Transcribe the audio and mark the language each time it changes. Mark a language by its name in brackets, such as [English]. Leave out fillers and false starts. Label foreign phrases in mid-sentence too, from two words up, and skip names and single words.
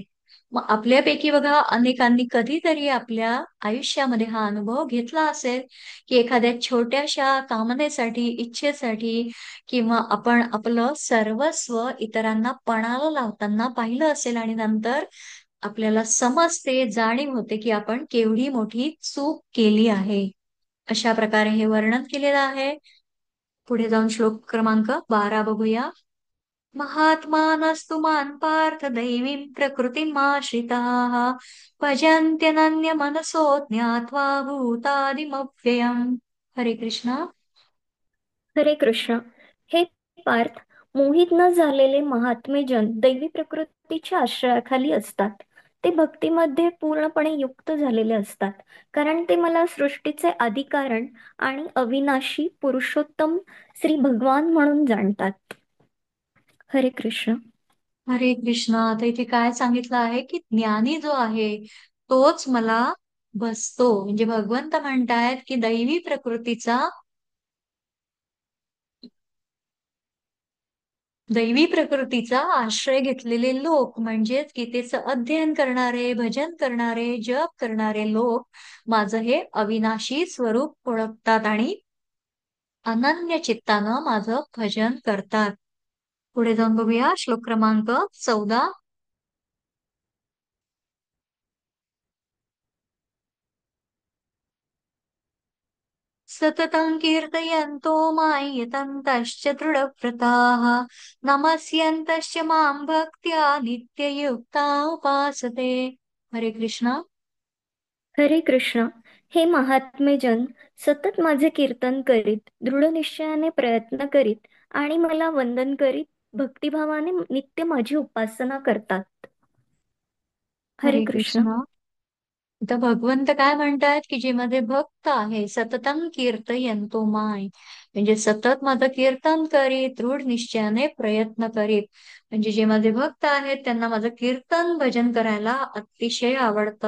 [Marathi] मग आपल्यापैकी बघा अनेकांनी कधीतरी आपल्या आयुष्यामध्ये हा अनुभव घेतला असेल की एखाद्या छोट्याशा कामनेसाठी, इच्छेसाठी किंवा आपण आपलं सर्वस्व इतरांना पणाला लावताना पाहिलं असेल आणि नंतर आपल्याला समजते, जाणीव होते की आपण केवढी मोठी चूक केली आहे. अशा प्रकारे हे वर्णन केलेलं आहे. पुढे जाऊन श्लोक क्रमांक 12 बघूया. [Sanskrit] महात्मानस्तु मां पार्थ दैवीं प्रकृतिमाश्रिताः भजन्त्यनन्यमनसो ज्ञात्वा भूतादिमव्ययम्. [Marathi] हरे कृष्णा. हरे कृष्ण. हे पार्थ, मोहित न झालेले महात्मे जन दैवी प्रकृतीच्या आश्रयाखाली असतात. ते भक्तीमध्ये पूर्णपणे युक्त झालेले असतात, कारण ते मला सृष्टीचे आदिकारण आणि अविनाशी पुरुषोत्तम श्री भगवान म्हणून जाणतात. हरे कृष्ण. हरे कृष्णा. आता इथे काय सांगितलं आहे की ज्ञानी जो आहे तोच मला बसतो. म्हणजे भगवंत म्हणतायत की दैवी प्रकृतीचा आश्रय घेतलेले लोक म्हणजेच गीतेचं अध्ययन करणारे, भजन करणारे, जप करणारे लोक माझं हे अविनाशी स्वरूप ओळखतात आणि अनन्य चित्तानं माझं भजन करतात. पुढे जाऊन बघूया श्लोक क्रमांक 14. [Sanskrit] सततं कीर्तयन्तो मां यतन्तश्च दृढव्रताः नमस्यन्तश्च मां भक्त्या नित्ययुक्ता उपासते. [Marathi] हरे कृष्णा. हरे कृष्ण. हे महात्मे जन सतत माझे कीर्तन करीत, दृढ निश्चयाने प्रयत्न करीत आणि मला वंदन करीत भक्तिभावाने नित्य माझी उपासना करतात. हरे हरे कृष्ण. कृष्णा. तर भगवंत काय म्हणतात की जे माझे भक्त आहे [Sanskrit] सततम कीर्तयंतो माय, [Marathi] म्हणजे सतत माझं कीर्तन करीत, दृढ निश्चयाने प्रयत्न करीत. म्हणजे जे माझे भक्त आहेत त्यांना माझं कीर्तन भजन करायला अतिशय आवडतं.